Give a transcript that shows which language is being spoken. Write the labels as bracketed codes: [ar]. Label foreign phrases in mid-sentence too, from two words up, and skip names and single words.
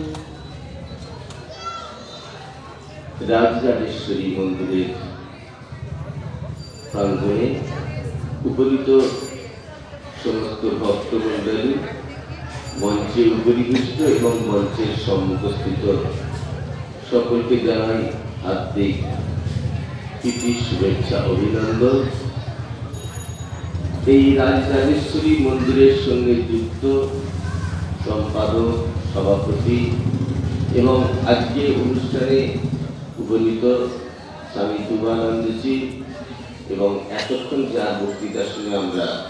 [bn] রাজরাজেশ্বরী মন্দিরে প্রাঙ্গণে উপনীত সমস্ত ভক্তমণ্ডলী মঞ্চে উপরিষ্ট এবং মঞ্চের সম্মুখস্থিত সকলকে জানাই হার্দিক প্রীতি শুভেচ্ছা অভিনন্দন। এই রাজরাজেশ্বরী মন্দিরের সঙ্গে যুক্ত সম্পাদক, সভাপতি এবং আজকে অনুষ্ঠানে উপনীত স্বামী তুবানন্দজি এবং এতক্ষণ যার বক্তৃতা শুনে আমরা